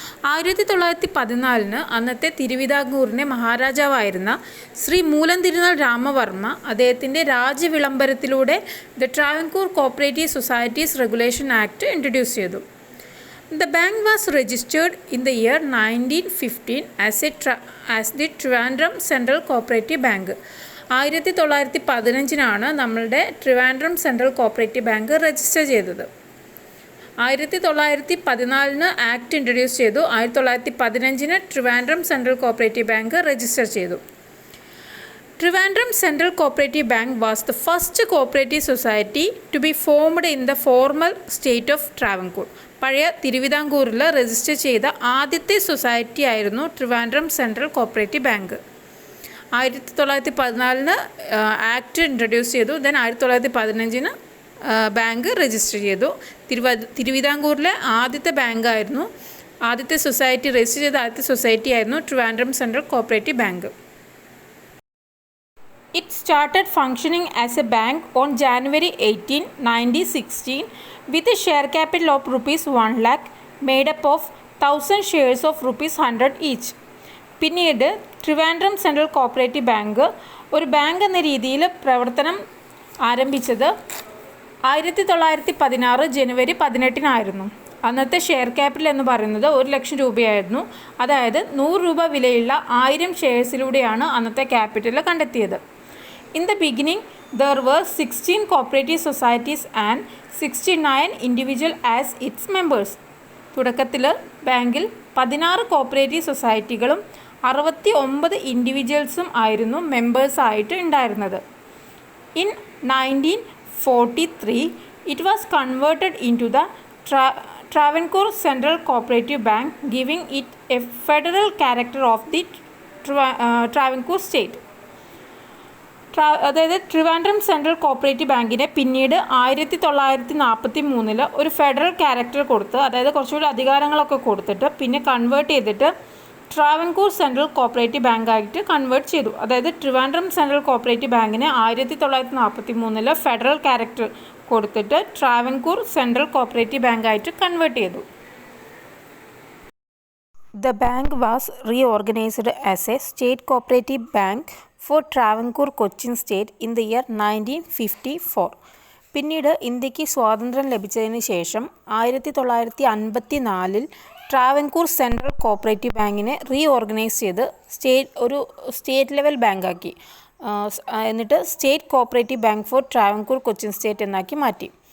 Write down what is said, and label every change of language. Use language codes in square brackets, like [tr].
[ml] 1914 അന്നത്തെ തിരുവിതാംകൂറിൻ്റെ മഹാരാജാവായിരുന്ന ശ്രീ മൂലം തിരുനാൾ രാമവർമ്മ അദ്ദേഹത്തിൻ്റെ രാജവിളംബരത്തിലൂടെ the Travancore cooperative societies regulation act introduce ചെയ്തു. [en] The bank was registered in the year 1915 as the Trivandrum Central Cooperative Bank. [ml] 1915 നമ്മളുടെ Trivandrum central cooperative bank register ചെയ്തത്. 1914 act introduce ചെയ്തു. 1915 Trivandrum central cooperative bank register ചെയ്തു. [en] Trivandrum Central Cooperative Bank was the first cooperative society to be formed in the former state of Travancore. [ml] പഴയ തിരുവിതാംകൂറിൽ register ചെയ്ത ആദ്യത്തെ society ആയിരുന്നു Trivandrum central cooperative bank. 1914 act introduce ചെയ്തു. Then 1915 bank register ചെയ്തു. തിരുവിതാംകൂറിലെ ആദ്യത്തെ ബാങ്കായിരുന്നു, ആദ്യത്തെ സൊസൈറ്റി രജിസ്റ്റർ ചെയ്ത ആദ്യത്തെ സൊസൈറ്റി ആയിരുന്നു Trivandrum central cooperative bank. [en] It started functioning as a bank on January 18, 1916 with a share capital of rupees 1 lakh made up of 1000 shares of rupees 100 each. [ml] പിന്നീട് Trivandrum central cooperative bank ഒരു bank എന്ന രീതിയിൽ പ്രവർത്തനം ആരംഭിച്ചത് 1916 ജനുവരി 18 അന്നത്തെ ഷെയർ ക്യാപിറ്റൽ എന്ന് പറയുന്നത് 1 ലക്ഷം രൂപയായിരുന്നു. അതായത് 100 രൂപ വിലയുള്ള 1000 ഷെയർസിലൂടെയാണ് അന്നത്തെ ക്യാപിറ്റൽ കണ്ടെത്തിയത്. [en] In the beginning, there were 16 cooperative societies and 69 individuals as its members. [ml] തുടക്കത്തിൽ ബാങ്കിൽ 16 കോപ്പറേറ്റീവ് സൊസൈറ്റികളും 69 ഇൻഡിവിജ്വൽസും ആയിരുന്നു മെമ്പേഴ്സായിട്ട് ഉണ്ടായിരുന്നത്. [en] In 1943, it was converted into the Travancore Central Cooperative Bank, giving it a federal character of the Travancore state. [ml] അതായത് Trivandrum central cooperative ബാങ്കിനെ പിന്നീട് 1943 ഒരു federal character കൊടുത്ത്, അതായത് കുറച്ചുകൂടി അധികാരങ്ങളൊക്കെ കൊടുത്തിട്ട് പിന്നെ കൺവേർട്ട് ചെയ്തിട്ട് ട്രാവൻകൂർ സെൻട്രൽ കോപ്പറേറ്റീവ് ബാങ്കായിട്ട് കൺവേർട്ട് ചെയ്തു. അതായത് ട്രിവാൻഡ്രം സെൻട്രൽ കോപ്പറേറ്റീവ് ബാങ്കിനെ 1943 ഫെഡറൽ ക്യാരക്ടർ കൊടുത്തിട്ട് ട്രാവൻകൂർ സെൻട്രൽ കോപ്പറേറ്റീവ് ബാങ്കായിട്ട് കൺവേർട്ട് ചെയ്തു. [en] The bank was reorganized as a state cooperative bank for Travancore Cochin State in the year 1954. [ml] പിന്നീട് ഇന്ത്യക്ക് സ്വാതന്ത്ര്യം ലഭിച്ചതിന് ശേഷം 1954 ട്രാവൻകൂർ സെൻട്രൽ കോപ്പറേറ്റീവ് ബാങ്കിനെ റീഓർഗനൈസ് ചെയ്ത് ഒരു സ്റ്റേറ്റ് ലെവൽ ബാങ്കാക്കി. എന്നിട്ട് state cooperative bank for Travancore Cochin state എന്നാക്കി മാറ്റി.